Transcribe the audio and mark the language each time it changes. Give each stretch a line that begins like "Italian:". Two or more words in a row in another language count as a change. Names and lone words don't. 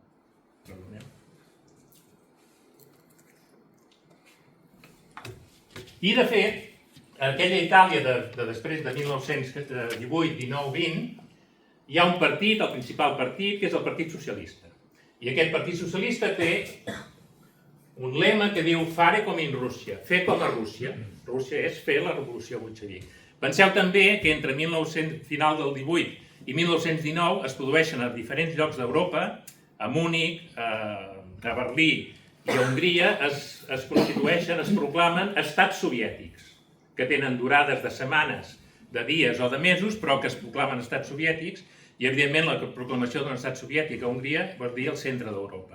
Catalan: I de fet, aquella Itàlia de després de 1918, 19, 20, hi ha un partit, el principal partit, que és el Partit Socialista. I aquest Partit Socialista té un lema que diu
Italian: fare come in Rússia,
Catalan: fer com a Rússia. Rússia és fer la revolució bolxevic. Penseu també que entre final del 18 i 1919 es produeixen a diferents llocs d'Europa, a Múnich, a Berlí i a Hongria, es constitueixen, es proclamen estats soviètics, que tenen durades de setmanes, de dies o de mesos, però que es proclamen estats soviètics, i evidentment la proclamació d'un estat soviètic a Hongria vol dir el centre d'Europa.